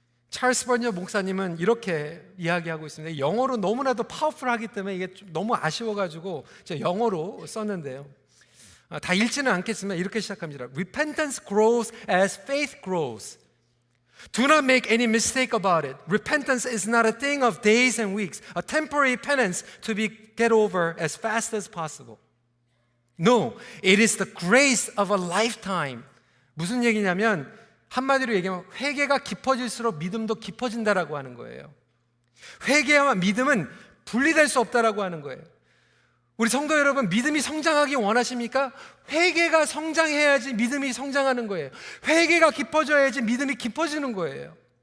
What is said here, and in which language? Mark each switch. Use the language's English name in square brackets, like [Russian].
[Korean] 찰스 번저 목사님은 이렇게 이야기하고 있습니다. 영어로 너무나도 파워풀하기 때문에 이게 좀 너무 아쉬워가지고 제가 영어로 썼는데요. 다 읽지는 않겠지만 이렇게 시작합니다. [English] Repentance grows as faith grows. Do not make any mistake about it. Repentance is not a thing of days and weeks, a temporary penance to be get over as fast as possible. No, it is the grace of a lifetime. [Korean] 무슨 얘기냐면 한마디로 얘기하면 회개가 깊어질수록 믿음도 깊어진다라고 하는 거예요. 회개와 믿음은 분리될 수 없다라고 하는 거예요. 우리 성도 여러분, 믿음이 성장하기 원하십니까? 회개가 성장해야지 믿음이 성장하는 거예요. 회개가 깊어져야지 믿음이 깊어지는 거예요.